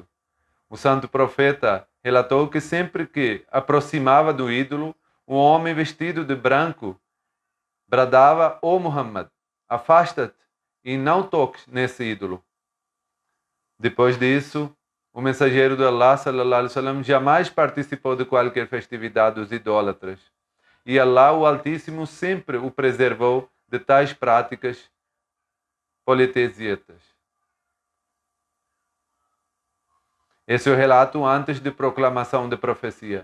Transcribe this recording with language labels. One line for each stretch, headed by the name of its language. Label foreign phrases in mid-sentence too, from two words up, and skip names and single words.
Portuguese: O santo profeta relatou que sempre que aproximava do ídolo, um homem vestido de branco bradava: "Ó Muhammad, afasta-te e não toques nesse ídolo." Depois disso, o mensageiro de Allah
Arabic: صلى الله عليه وسلم
Portuguese: jamais participou de qualquer festividade dos idólatras. E Allah, o Altíssimo, sempre o preservou de tais práticas politeístas. Esse é o relato antes de proclamação de profecia.